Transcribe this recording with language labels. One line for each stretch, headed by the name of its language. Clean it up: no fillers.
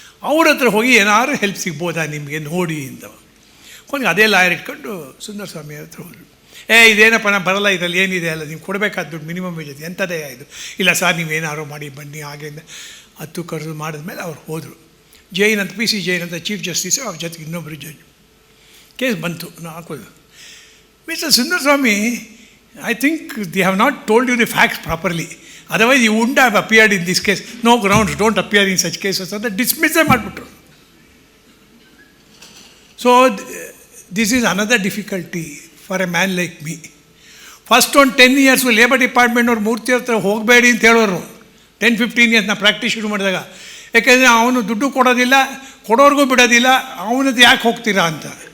Kannada: ಅವ್ರ ಹತ್ರ ಹೋಗಿ ಏನಾದ್ರು ಹೆಲ್ಪ್ ಸಿಗ್ಬೋದಾ ನಿಮಗೆ ನೋಡಿ ಅಂತ. ಕೊನೆಗೆ ಅದೇ ಲಾಯರ್ ಇಟ್ಕೊಂಡು ಸುಂದರ್ ಸ್ವಾಮಿ ಹತ್ರ ಹೋದರು. ಇದೇನಪ್ಪ ನಾನು ಬರಲ್ಲ, ಇದರಲ್ಲಿ ಏನಿದೆ ಅಲ್ಲ, ನೀವು ಕೊಡಬೇಕಾದ ದುಡ್ಡು ಮಿನಿಮಮ್ ವೇಜ್ ಎಂಥದೇ ಇದು. ಇಲ್ಲ ಸರ್ ನೀವೇನಾದ್ರು ಮಾಡಿ ಬನ್ನಿ ಹಾಗೆ. ಹತ್ತು ಕರೆದು ಮಾಡಿದ್ಮೇಲೆ ಅವ್ರು ಹೋದರು. ಜೈನ್ ಅಂತ ಪಿ ಸಿ ಜೈನ್ ಅಂತ ಚೀಫ್ ಜಸ್ಟಿಸು, ಅವ್ರ ಜೊತೆಗೆ ಇನ್ನೊಬ್ಬರು ಜಡ್ಜ್. ಕೇಸ್ ಬಂತು, ನಾವು ಹಾಕೋದು.
English: Mister Sundaraswamy, I think they have not told you the facts properly. Otherwise, you wouldn't have appeared in this case. No grounds, don't appear in such cases.
Kannada: ಅಂತ ಡಿಸ್ಮಿಸ್ಸೇ ಮಾಡಿಬಿಟ್ರು.
English: So this is another difficulty for a man like me.
Kannada: First ಒಂದು 10 years labour ಡಿಪಾರ್ಟ್ಮೆಂಟ್ನವ್ರು ಮೂರ್ತಿ ಹತ್ರ ಹೋಗಬೇಡಿ ಅಂತ ಹೇಳೋರು. 10-15 years ನಾನು practice ಶುರು ಮಾಡಿದಾಗ. ಯಾಕೆಂದರೆ ಅವನು ದುಡ್ಡು ಕೊಡೋದಿಲ್ಲ, ಕೊಡೋರ್ಗೂ ಬಿಡೋದಿಲ್ಲ, ಅವನದ್ದು ಯಾಕೆ ಹೋಗ್ತೀರಾ ಅಂತ.